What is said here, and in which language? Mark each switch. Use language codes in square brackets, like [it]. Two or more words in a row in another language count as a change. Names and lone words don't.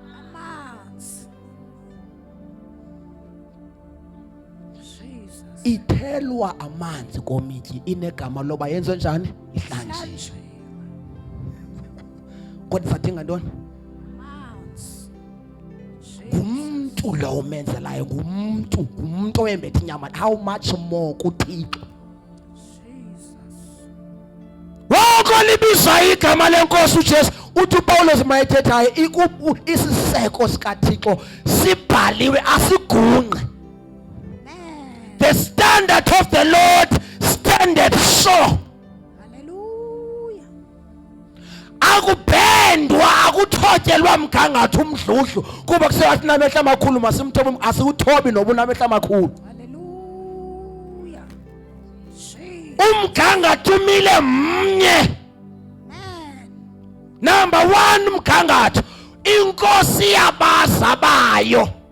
[xh] ithelwa amanzi komityi inegama loba yenze njani ihlanjiwe kodwa sadinga ntoni ngumntu lo umenzelayo ngumntu oyembethe inyama [en] how much more [xh] kuThixo wonke libiza igama lenkosi uJesu uthi uPawulos mayethethayo isiseko sikaThixo sibhaliwe asigungqe [en] the standard of the Lord standeth sure [xh] akubhendwa akuthotyelwa mgangatho umdludlu kuba kusewathi namehla amakhulu masimthobe asiwuthobi noba unamehla amakhulu umgangatho umile mnye number 1 umgangatho inkosi yabaza bayo